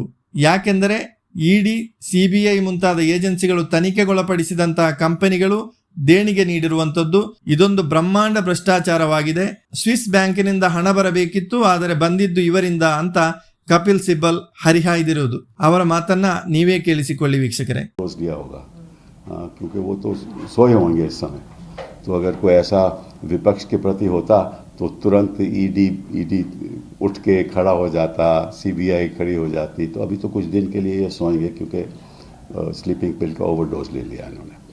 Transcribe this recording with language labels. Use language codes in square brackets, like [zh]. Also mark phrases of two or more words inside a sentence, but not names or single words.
[kn] ಯಾಕೆಂದರೆ ಇಡಿ ಸಿಬಿಐ ಮುಂತಾದ ಏಜೆನ್ಸಿಗಳು ತನಿಖೆಗೊಳಪಡಿಸಿದಂತಹ ಕಂಪನಿಗಳು ದೇಣಿಗೆ ನೀಡಿರುವಂಥದ್ದು. ಇದೊಂದು ಬ್ರಹ್ಮಾಂಡ ಭ್ರಷ್ಟಾಚಾರವಾಗಿದೆ. ಸ್ವಿಸ್ ಬ್ಯಾಂಕಿನಿಂದ ಹಣ ಬರಬೇಕಿತ್ತು, ಆದರೆ ಬಂದಿದ್ದು ಇವರಿಂದ ಅಂತ ಕಪಿಲ್ ಸಿಬಲ್ ಹರಿಹಾಯ್ದಿರುವುದು. ಅವರ ಮಾತನ್ನ ನೀವೇ ಕೇಳಿಸಿಕೊಳ್ಳಿ ವೀಕ್ಷಕರೇ. [hi] क्योंकि वो तो सोए होंगे इस समय. तो अगर कोई ऐसा विपक्ष के प्रति होता तो तुरंत ईडी उठ के खड़ा हो जाता, CBI खड़ी हो जाती. तो अभी तो कुछ दिन के लिए ये सोएंगे क्योंकि [en] sleeping pill [hi] का ओवरडोज ले लिया इन्होंने.